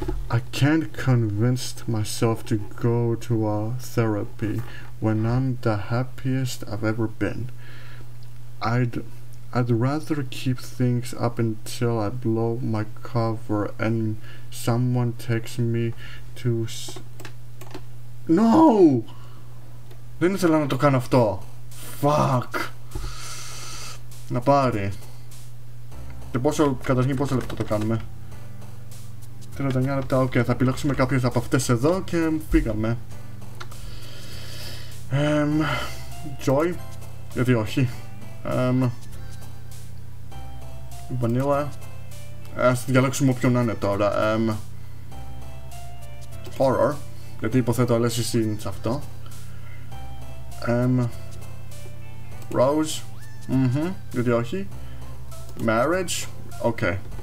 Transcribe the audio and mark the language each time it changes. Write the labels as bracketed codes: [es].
[en] I can't convince myself to go to a therapy when I'm the happiest I've ever been. I'd rather keep things up until I blow my cover and someone takes me to... No! [el] Δεν ήθελα να το κάνω αυτό. Fuck. Να πάρει. Και καταρχήν πόσο λεπτό το κάνουμε? 39 λεπτά, οκ, θα επιλέξουμε κάποιες από αυτές εδώ και πήγαμε. Joy, γιατί όχι. Vanilla. Ας διαλέξουμε όποιον να είναι τώρα. Horror, γιατί υποθέτω λες εσύ σε αυτό. Rose, γιατί όχι. Marriage, ok.